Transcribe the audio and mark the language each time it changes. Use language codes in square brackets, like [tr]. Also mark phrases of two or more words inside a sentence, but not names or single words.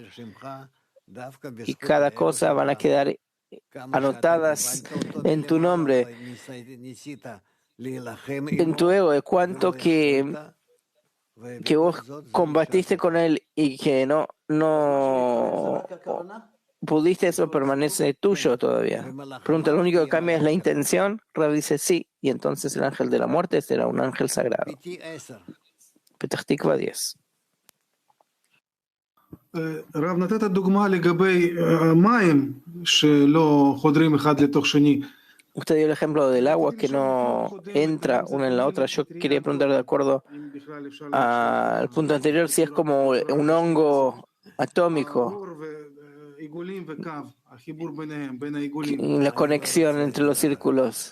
[es] Y cada cosa van a quedar anotadas en tu nombre, en tu ego, de cuánto que vos combatiste con él y que no pudiste, eso permanece tuyo todavía. Pregunta, ¿lo único que cambia es la intención? Rav dice sí, y entonces el ángel de la muerte será un ángel sagrado. Petach Tikva 10. [he] רב, נתת דוגמה לגבי מים שלא חודרים אחד לתוך שני. [es] Usted dio el ejemplo del agua que no entra una en la otra. Yo quería preguntar, de acuerdo al punto anterior, si es como un hongo atómico, la conexión entre los círculos.